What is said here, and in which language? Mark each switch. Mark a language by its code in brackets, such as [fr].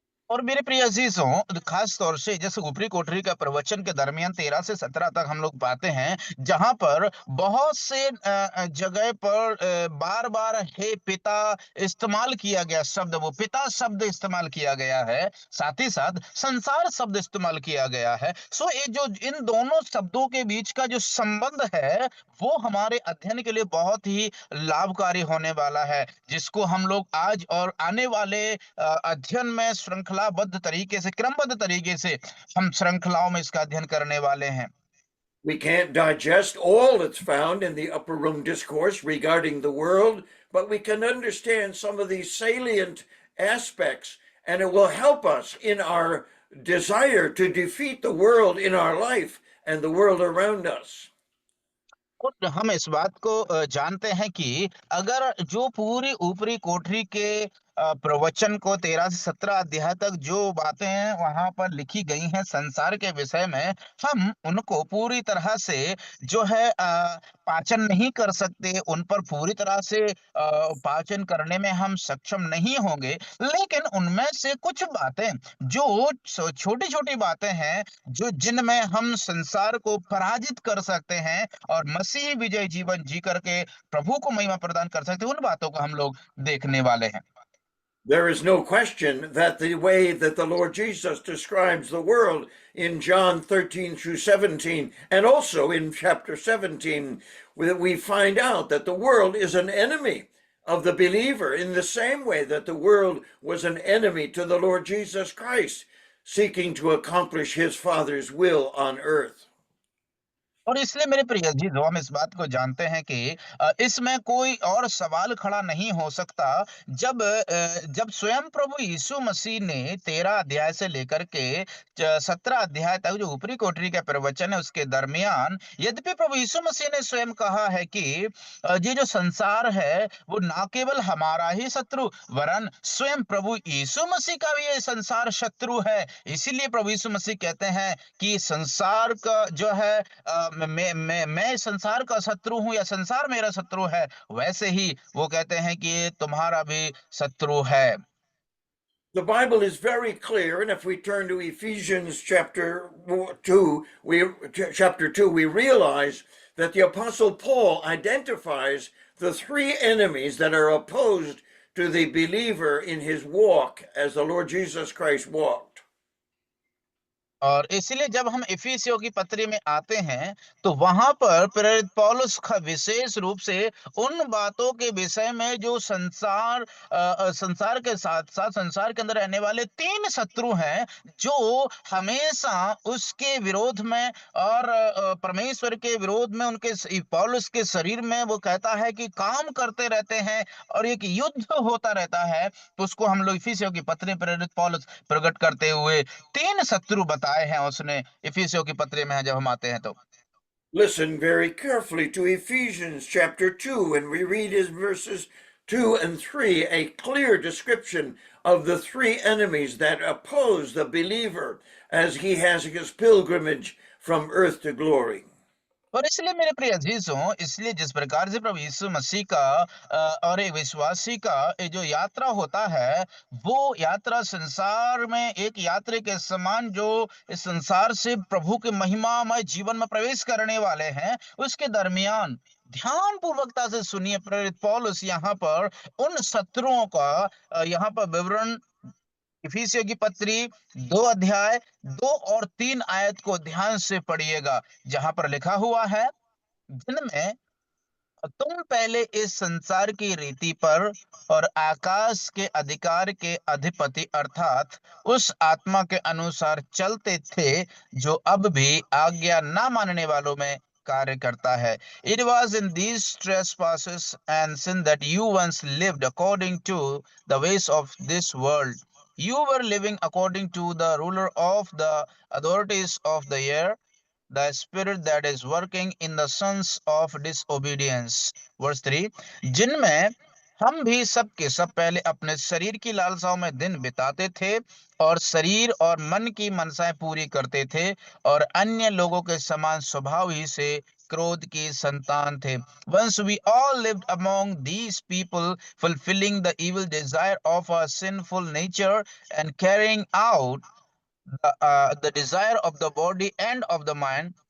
[hi] और मेरे प्रिय अजीजों, खास तौर से जैसे ऊपरी कोठरी का प्रवचन के दरमियान 13 से 17 तक हम लोग पाते हैं, जहां पर बहुत से जगह पर बार बार हे पिता इस्तेमाल किया गया शब्द, वो पिता शब्द इस्तेमाल किया गया है, साथ ही साथ संसार शब्द इस्तेमाल किया गया है। सो ये जो इन दोनों शब्दों के बीच का जो संबंध है, वो हमारे अध्ययन के लिए बहुत ही लाभकारी होने वाला है, जिसको हम लोग आज और आने वाले अध्ययन में श्रृंखलाबद्ध तरीके से, क्रमबद्ध तरीके से हम श्रृंखलाओं में इसका अध्ययन करने वाले हैं। [en] We can't digest all that's found in the upper room discourse regarding the world, but we can understand some of these salient aspects, and it will help us in our desire to defeat the world in our life and the world around us. [hi] और हम इस बात को जानते हैं कि अगर जो पूरी ऊपरी कोठरी के प्रवचन को 13 से 17 अध्याय तक जो बातें हैं वहां पर लिखी गई हैं संसार के विषय में, हम उनको पूरी तरह से जो है पाचन नहीं कर सकते, उन पर पूरी तरह से पाचन करने में हम सक्षम नहीं होंगे। लेकिन उनमें से कुछ बातें जो छोटी छोटी बातें हैं, जो जिनमें हम संसार को पराजित कर सकते हैं और मसीह विजय जीवन जी करके प्रभु को महिमा प्रदान कर सकते हैं, उन बातों को हम लोग देखने वाले हैं। [en] There is no question that the way that the Lord Jesus describes the world in John 13 through 17, and also in chapter 17, we find out that the world is an enemy of the believer in the same way that the world was an enemy to the Lord Jesus Christ, seeking to accomplish his Father's will on earth. [hi] और इसलिए मेरे प्रिय जी, जो हम इस बात को जानते हैं कि इसमें कोई और सवाल खड़ा नहीं हो सकता, जब स्वयं प्रभु यीशु मसीह ने 13 अध्याय से लेकर के 17 अध्याय तक जो ऊपरी कोठरी के प्रवचन है उसके दरमियान, यद्यपि प्रभु यीशु मसीह ने स्वयं कहा है कि ये जो संसार है वो ना केवल हमारा ही शत्रु, वरन स्वयं प्रभु यीशु मसीह का भी ये संसार शत्रु है। इसीलिए प्रभु यीशु मसीह कहते हैं कि संसार का जो है मैं संसार का शत्रु हूं या संसार मेरा शत्रु है, वैसे ही वो कहते हैं कि ये तुम्हारा भी शत्रु है। [en] The Bible is very clear, and if we turn to Ephesians chapter 2, we realize that the Apostle Paul identifies the three enemies that are opposed to the believer in his walk as the Lord Jesus Christ walked. [hi] और इसीलिए जब हम इफिसियों की पत्री में आते हैं, तो वहां पर प्रेरित पौलुस का विशेष रूप से उन बातों के विषय में जो संसार के साथ साथ संसार के अंदर रहने वाले तीन शत्रु हैं, जो हमेशा उसके विरोध में और परमेश्वर के विरोध में उनके पौलुस के शरीर में वो कहता है कि काम करते रहते हैं और एक युद्ध होता रहता है। तो उसको हम लोग इफिसियों की पत्री में प्रेरित पौलुस प्रकट करते हुए तीन शत्रु बताए हैं उसने इफिसियों की पत्री में, जब हम आते हैं तो। [en] Listen very carefully to Ephesians chapter 2, and we read his verses 2 and 3, a clear description of the three enemies that oppose the believer as he has his pilgrimage from earth to glory. [hi] और इसलिए मेरे प्रिय अजीजों, इसलिए जिस प्रकार से प्रभु यीशु मसीह का और एक विश्वासी का ये जो यात्रा होता है, वो यात्रा संसार में एक यात्री के समान, जो इस संसार से प्रभु के महिमामय जीवन में प्रवेश करने वाले हैं, उसके दरमियान ध्यान पूर्वकता से सुनिए, प्रेरित पौलुस यहाँ पर उन शत्रुओं का यहाँ पर विवरण इफिसियों की पत्री 2 अध्याय 2 और 3 आयत को ध्यान से पढ़िएगा, जहां पर लिखा हुआ है, जिनमें तुम पहले इस संसार की रीति पर और आकाश के अधिकार के अधिपति अर्थात उस आत्मा के अनुसार चलते थे, जो अब भी आज्ञा ना मानने वालों में कार्य करता है। [en] It was in these trespasses and sin that you once lived according to the ways of this world. You were living according to the ruler of the authorities of the air, the spirit that is working in the sons of disobedience. Verse 3, [hi] जिनमें हम भी सब के सब पहले अपने शरीर की लालसाओं में दिन बिताते थे और शरीर और मन की मनसाएं पूरी करते थे और अन्य लोगों के समान स्वभाव ही से क्रोध की संतान थे. [en] Once we all lived among these people, fulfilling the evil desire of our sinful nature and carrying out the desire of the body and of the mind.